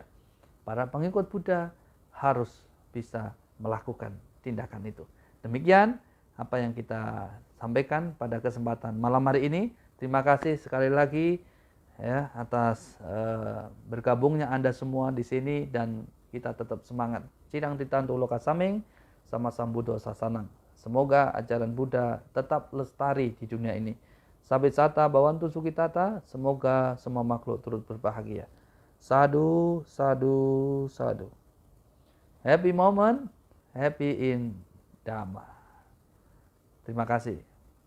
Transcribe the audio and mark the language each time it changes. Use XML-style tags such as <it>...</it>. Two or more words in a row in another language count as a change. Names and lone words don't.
<id>Para pengikut Buddha harus bisa melakukan tindakan itu. Demikian apa yang kita sampaikan pada kesempatan malam hari ini. Terima kasih sekali lagi ya atas bergabungnya Anda semua di sini dan kita tetap semangat.</id> <pi>Cidang titantu loka saming sama Sang Buddha sasanang.</pi> <id>Semoga ajaran Buddha tetap lestari di dunia ini.</id> <pi>Sabit sata bawantu sukitata,</pi> <id>semoga semua makhluk turut berbahagia.</id> <pi>Sadu, sadu, sadu.</pi> <en>Happy moment, happy in Dhamma.</en> <id>Terima kasih.</id>